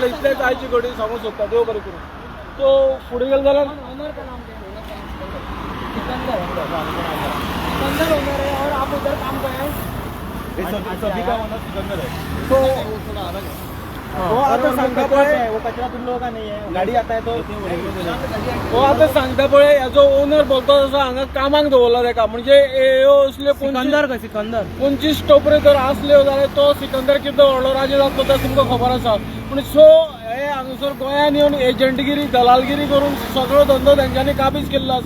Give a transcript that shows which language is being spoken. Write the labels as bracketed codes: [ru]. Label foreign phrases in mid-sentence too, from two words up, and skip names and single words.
[kok] इतलेंच आयचे घडये सांगूंक सोदता. देव बरें करूं. तो फुडें गेलो जाल्यार आता सांगता पळय [hi] वो कचरा तुम लोगों का नहीं है, गाड़ी आता है तो [kok] हो आतां सांगता पळय हेजो ओनर बोलतो आसा हांगा कामाक दवरला ताका. म्हणजे ह्यो असल्यो सिकंदर 25 टोपरे जर आसल्यो जाल्यार तो सिकंदर कितलो व्हडलो राजा जातलो तें तुमकां खबर आसा. पूण सो हे हांगासर गोंयांत येवन एजंटगिरी दलालगिरी करून सगळो धंदो तांच्यांनी काबीज केल्लो आसा.